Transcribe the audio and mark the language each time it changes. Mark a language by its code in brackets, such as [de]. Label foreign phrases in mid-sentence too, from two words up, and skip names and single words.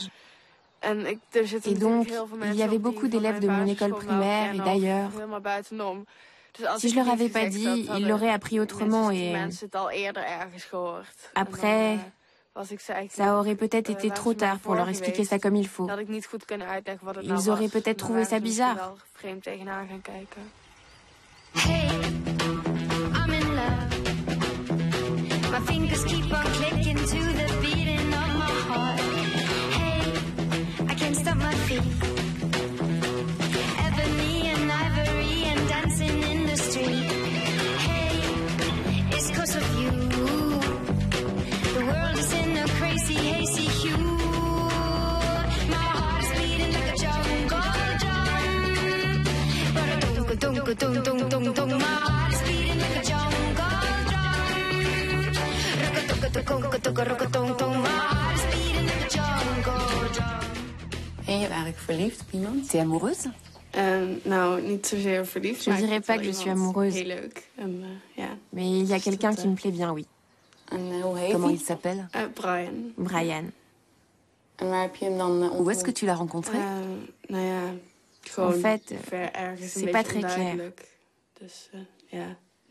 [fr] Et donc, il y avait beaucoup d'élèves de mon école primaire et d'ailleurs. Si je leur avais pas dit, ils l'auraient appris autrement et... Après, ça aurait peut-être été trop tard pour leur expliquer ça comme il faut. Ils auraient peut-être trouvé ça bizarre. [en] Hey, I'm in love. My fingers keep on clicking to the beating of my heart. Hey, I can't stop my feet. Ebony and ivory and dancing in the street. Hey, it's 'cause of you. The world is in a crazy, hazy hue. My heart's beating like a jungle drum. But my heart's beating like a jungle drum. [nl] En je eigenlijk verliefd op iemand? [fr] T'es amoureuse? Je dirais pas que je suis amoureuse. Mais il y a quelqu'un qui me plaît bien, oui. Comment il s'appelle? Brian. Où est-ce que tu l'as rencontré? En fait, c'est pas très clair.